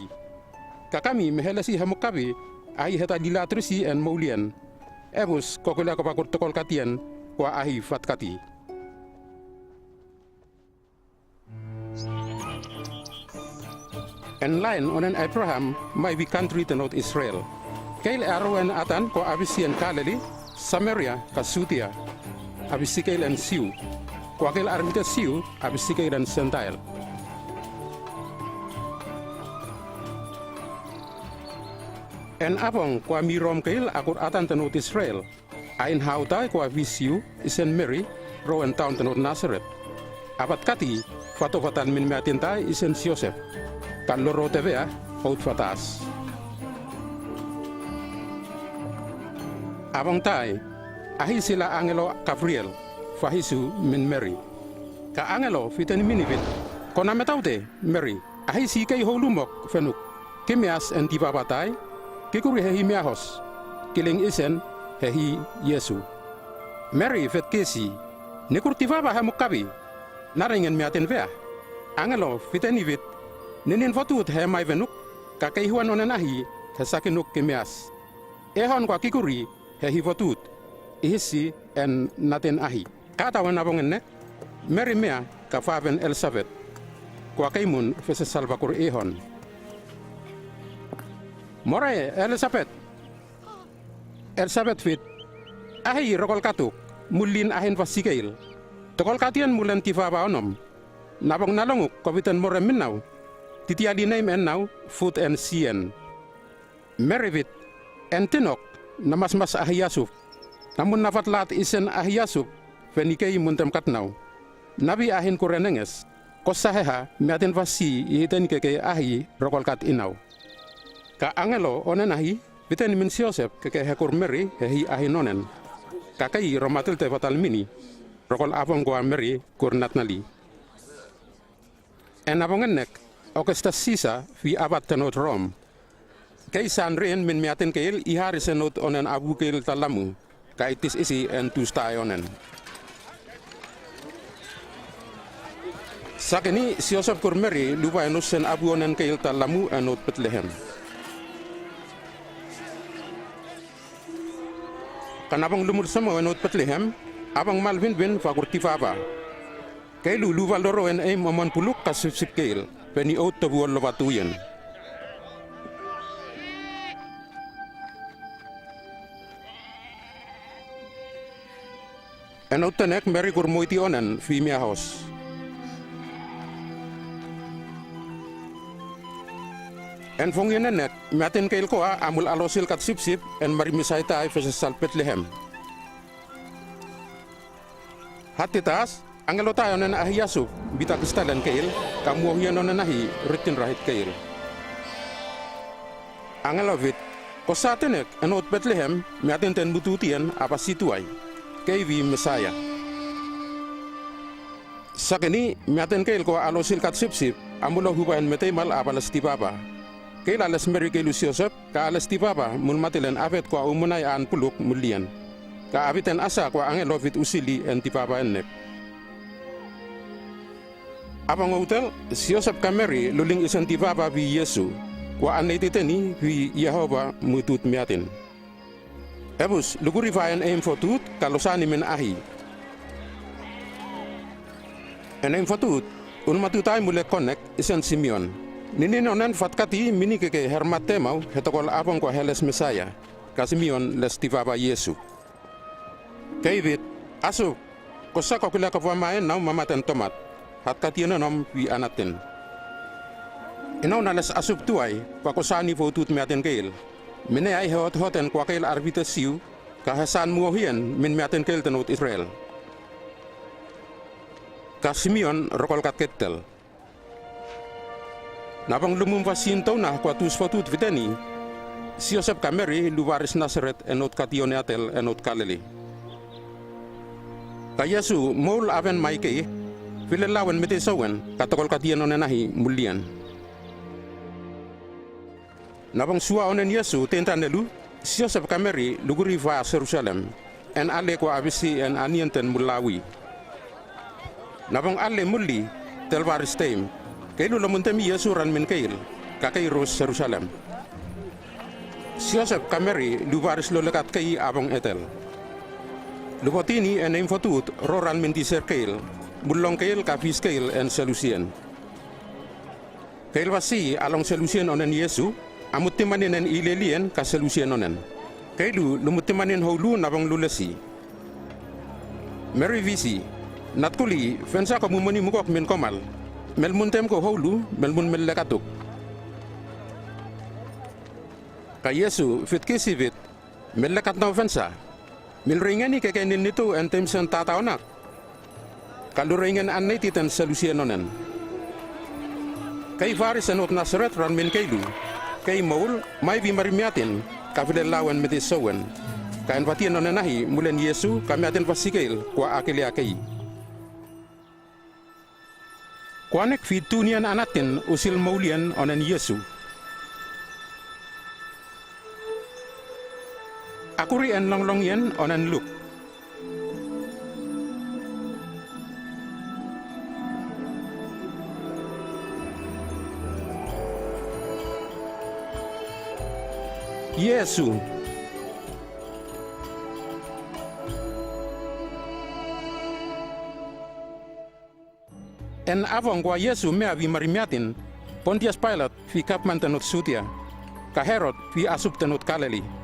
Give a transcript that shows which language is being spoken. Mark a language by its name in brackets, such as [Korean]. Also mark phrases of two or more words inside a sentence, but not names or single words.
[Lihir] Kakami mehelasi hemukabi, ahi heta dilatrusi en maulian, ebus kokula kopakur tokol katian kwa ahi vatkati. En lain onen Abraham mai vi country tenot Israel. Keil arwen atan kwa abisian kaleli, Samaria kasutia. Abisikeil en siu, kwakil armita siu, abisikeil en sentail. En abong kwa mirom keil akur atan tenut Israel, ain hautai kwa visiu isen Mary, roen taun tenut Nazareth. Apat kati, fato-fatan min meatintai isen Joseph, kan loro tevea, out fatas. Abong tai, ahi sila angelo Gabriel, fahisu min Mary. Ka angelo fiteni minivit, kona metaute Mary, ahi si kay holumok fenuk, kimias en tibabatay, kikuri hehi miahos, kiling isen hehi Yesu. Mary fet kesi, nikur tibaba hamukabi, naringen miatin vea. Angelo fiteni vit, ninin fotut he mai venuk, kakay huan onen ahi, hesakinuk kimias. Ehon kwa kikuri hehi fotut, ihisi en natin ahi. Kata wan abong enne, Mary mea kafaven Elizabeth, kwa kaimun fese salvakur ehon. Moray Elizabeth fit, ahi rokol katuk, mulin ahin vasikeil. Tokol katian mulen tifaba onom, nabong nalonguk kobitan more minnaw, titiali name en now, food and sien. Mary fit, en tinok, namas ahiyasuf, namun nafatlat isen ahiyasup, venikei muntem katnaw. Nabi ahin kurenenges, kosaheha miatin vasi ihiten keke ahi rokol kat inaw. Ka angelo onen ahi, viten min Joseph keke hekur Mary hehi ahin onen. Kakai romatil te fatal mini, rokol abong gua Mary kur natnali. En abong enek, Augustus Caesar vi abad tenot Rom. Kay sanren min miaten kail ihari senot onen abu kail talamu. Kaitis isi en tustayonen. Sakini si Yosef Kurmeri lupa enus sen abu onen kail talamu enot Bethlehem. Kanabang lumur sama enot Bethlehem, abang Malvin bin fakur tifaba. Kailu lupa loro en aim omon puluk kasip kail, peni out tabuan lobatuyen. Enot tenek meri kurmoiti onen fi mia house. En fongyen enek, miaten kail koa amul alosil kat sip en mari misaita ay fesesal Bethlehem. Hati tas, angelo tayo nen ahi yasuk, bita kristalen kail, kamu ohyan onen ahi, ritin rahit kail. Angelo vit, kosatenek enot Bethlehem, miaten ten bututien apa situay, kay vi Mesaya. Sakini, miaten kail koa alosil kat sip, amulo hubayan metemal apalas tibaba. Kail alas meri kailu si Yosef, ka alas tibaba mun matilen avet kwa umunay aan puluk mulian. Ka abiten asa kwa angelo vit usili en tibaba ennek. Abang hotel, si Yosef ka meri luling isen tibaba vi Yesu, kwa anetiteni vi Yehova mutut miatin. Ebus, luguri vayan aim fotut kalosani min ahi. En aim fotut, un matutay mule connect isen Simeon. Nininonen fatkati mini keke hermatemau hetokol abang kwa heles Mesaya, kasimion les tivaba Yesu. Kevit, asu, kosa kokila kapwamaen nau mamaten tomat, hatkati nom vi anaten. Inaw na les asub tuay, pakosani votut meaten keil. Mine ay hoten kwa keil arbite siu, kahasan muohien min meaten keil tenut Israel. Kasimion rokol kat ketel. Nabang lumumvasin tau na kwa tus fatut viteni, si Yosef ka meri luwaris Nazaret enot kationeatel enot Galili. Ka Yesu mol aven maike, filelawen metesawen katokol kationenahi mulian. Nabang suwa onen Yesu tentanelu, si Yosef ka meri luguri va Jerusalem, en ale kwa abisi en anienten mulawi. Nabang ale muli telwaris teim, kailu lamuntemi Yesu ran min kail, kakay ros Jerusalem. Si Yosef ka meri luwaris lo lekat kay abang etel. Lupotini en infotut roran min tiser kail, bulong kail kapis kail en selusien. Kail wasi along selusien onen Yesu, amut timanin en ilelien ka selusien onen. Kailu lumutimanin hulu nabang lulesi. Meri visi, natkuli fensa kamumuni mukok min komal, melmun tem ko hulu, melmun mellekatuk. Ka Yesu fit kisivit, mellekat na ofensa. Milringani kekenin nito en tem sen tataonak. Kaluringen an naititan selusienonen. Kay varis enot Nazaret ran min kailu. Kay maul, may vimarimiatin, kafilelawan metisawen. Kain patian onenahi mulen Yesu kamiatin pasikail kwa akili. Kwanek fitunian anatin usil maulian onen Yesu. Akuri en longlong yen onen Luk. Yesu. En avong kwa Yesu mea vi marimiatin, Pontius Pilate fi kapman tenut Sutia, ka Herod fi asup tenut Galili.